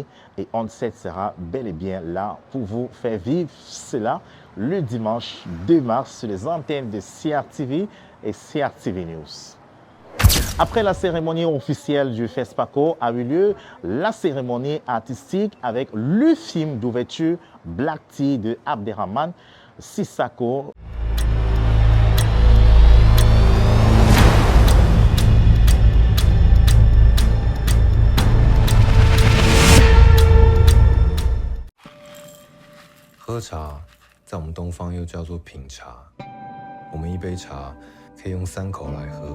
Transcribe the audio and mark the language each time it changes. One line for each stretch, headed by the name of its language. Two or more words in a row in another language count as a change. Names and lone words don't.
French: Et ON7 sera bel et bien là pour vous faire vivre cela le dimanche 2 mars sur les antennes de CRTV et CRTV News. Après la cérémonie officielle du FESPACO a eu lieu la cérémonie artistique avec le film d'ouverture Black Tea de Abderrahmane Sissako.
Chinese: 喝茶在我们东方又叫做品茶，我们一杯茶可以用3口来喝。